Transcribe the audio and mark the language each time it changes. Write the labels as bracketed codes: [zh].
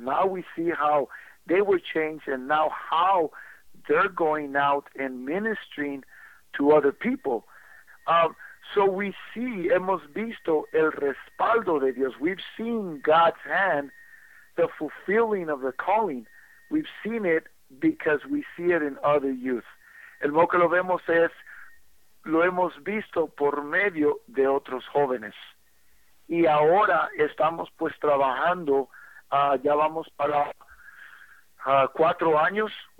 [en] Now we see how they were changed and now how they're going out and ministering to other people. So we see, [es] hemos visto el respaldo de Dios. [en] We've seen God's hand, the fulfilling of the calling. We've seen it because we see it in other youth. [es] El modo que lo vemos es, lo hemos visto por medio de otros jóvenes. Y ahora estamos pues trabajando, ya vamos para 4 años.